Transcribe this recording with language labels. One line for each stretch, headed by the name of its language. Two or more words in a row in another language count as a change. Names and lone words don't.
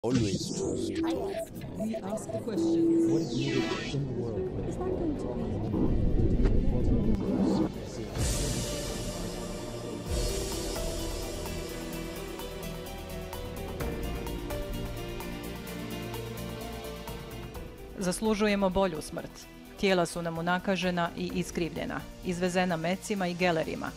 English: Always trust. We ask the questions. What is needed in the world? Is that going to
Croatian: Zaslužujemo bolju smrt. Tijela su nam unakažena i iskrivljena, izvezena mecima i gelerima.